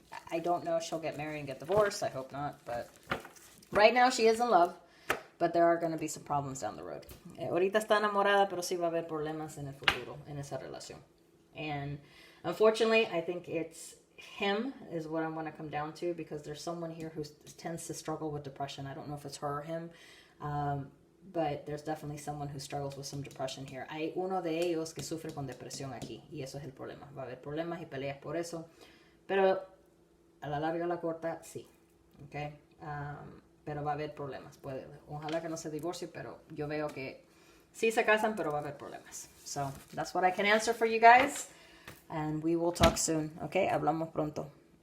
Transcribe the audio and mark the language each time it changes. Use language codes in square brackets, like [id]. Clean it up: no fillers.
[en] I don't know if she'll get married and get divorced. I hope not. But right now she is in love. But there are going to be some problems down the road. [es] Ahorita está enamorada, pero sí va a haber problemas en el futuro, en esa relación. [en] And unfortunately, I think it's him is what I'm going to come down to, because there's someone here who tends to struggle with depression. I don't know if it's her or him, but there's definitely someone who struggles with some depression here. [es] Hay uno de ellos que sufre con depresión aquí, y eso es el problema. Va a haber problemas y peleas por eso, pero a la larga o la corta, sí. Okay? Pero va a haber problemas. Ojalá que no se divorcie, pero yo veo que sí se casan, pero va a haber problemas. [en] So, that's what I can answer for you guys. And we will talk soon. Okay? [es] Hablamos pronto.